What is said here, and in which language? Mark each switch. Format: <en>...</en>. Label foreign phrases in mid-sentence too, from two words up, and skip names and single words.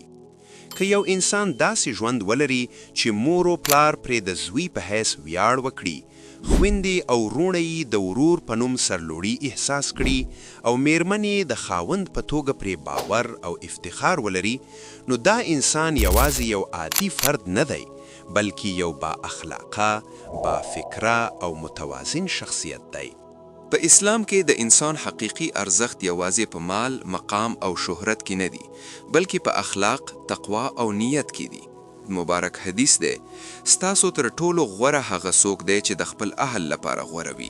<ps>که یو انسان داسې ژوند ولري چې مور و پلار پرې د زوی په حیث ویاړ وکړي، خویندې او وروڼه یې د ورور په نوم سرلوړي احساس کړي او میرمن یې د خاوند په توګه پرې باور او افتخار ولري، نو دا انسان یوازې یو عادي فرد نه دی بلکې یو با اخلاقه، با فکره او متوازن شخصیت دی. په اسلام کې د انسان حقیقي ارزښت یوازې په مال، مقام او شهرت کې نه دی بلکې په اخلاق، تقوا او نیت کې دی. مبارک حدیث دی: ستاسو تر ټولو غوره هغه څوک دی چې د خپل اهل لپاره غوره وي.</ps>